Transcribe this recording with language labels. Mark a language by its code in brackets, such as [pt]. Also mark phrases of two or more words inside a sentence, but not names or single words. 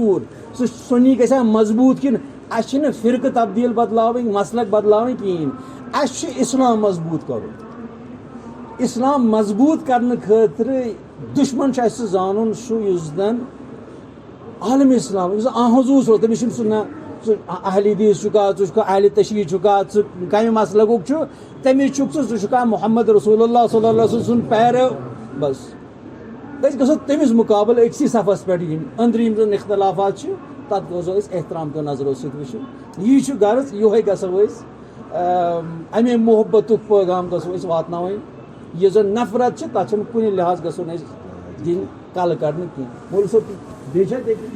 [ks] دوٗر سُہ سُنی گژھِ ہا مضبوٗط کِنہٕ اَسہِ چھِنہٕ فرقہٕ تبدیٖل بدلاوٕنۍ مسلک بدلاوٕنۍ کِہیٖنۍ اَسہِ چھُ اِسلام مضبوٗط کرُن اِسلام مضبوٗط کرنہٕ خٲطرٕ دُشمن چھُ اَسہِ زانُن سُہ یُس زن عالمِ اسلام یُس زن حضوٗر اوس تٔمِس چھُنہٕ سُہ نہ ژٕ اہلِ حدیٖث چھُکھا ژٕ چھُکھا اہلِ تشیٖع چھُکھا ژٕ کمہِ مسلکُک چھُ تٔمِس چھُکھ ژٕ چھُکھا [ar] محمد رسول اللہ صلی اللہ علیہ وسلم [ks] سُنٛد پیرو بس أسۍ گژھو تٔمِس مُقابلہٕ أکسٕے صفس پٮ۪ٹھ یِنۍ أنٛدرٕ یِم زن اختلافات چھِ تتھ گژھو أسۍ احترام کیو نظرو سۭتۍ وٕچھُن یی چھُ غرض یِہوے گژھو أسۍ امے محبتُک پیغام گژھو أسۍ واتناوٕنۍ یُس زن نفرت چھِ تتھ چھنہٕ کُنہِ لحاظ گژھو نہٕ أسۍ دِنۍ کلہٕ کڑنہٕ کینٛہہ مولوی صٲب بیٚیہِ چھا